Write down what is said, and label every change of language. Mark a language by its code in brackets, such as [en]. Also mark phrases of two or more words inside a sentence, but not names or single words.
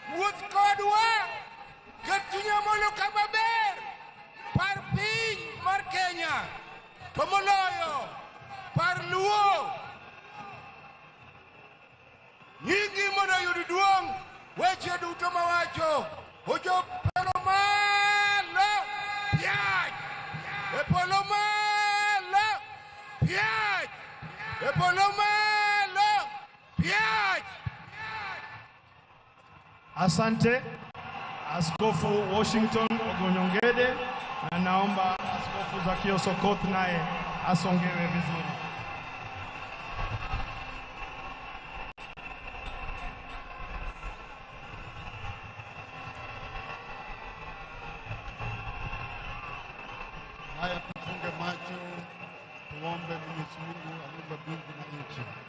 [luo] wuoth kodwa ket chunya mondo kama ber par piny mar Kenya to moloyo par luo nyingi mondo yud duong' weche duto mawacho ojo polo malo piach e polo malo piach e polo malo piach. [sw] Asante Askofu Washington Ogonyongede, na naomba Askofu Zakio Sokoth naye asongewe vizuri. Haya, tufunge macho, tuombe Mwenyezi Mungu aumba mbingu na nchi.